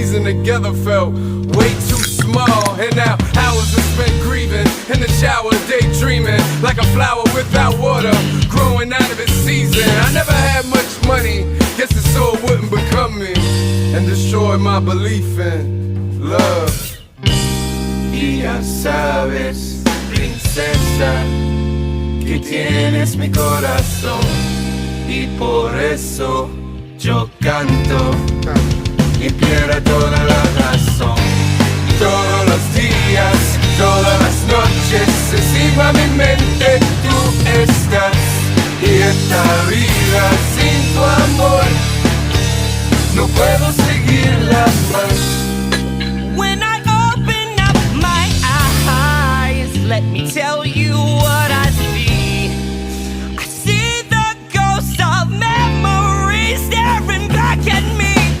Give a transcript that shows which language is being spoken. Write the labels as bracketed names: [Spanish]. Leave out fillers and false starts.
[English] Together felt way too small, and now hours are spent grieving in the shower, daydreaming like a flower without water, growing out of its season. I never had much money, guess the soul wouldn't become me, and destroy my belief in love. [Spanish] Y ya sabes, princesa, que tienes mi corazón, y por eso yo canto. Y pierde toda la razón. Todos los días, todas las noches, encima mi mente tú estás. Y esta vida sin tu amor, no puedo seguirla más. [English] When I open up my eyes, let me tell you what I see. I see the ghost of memories staring back at me.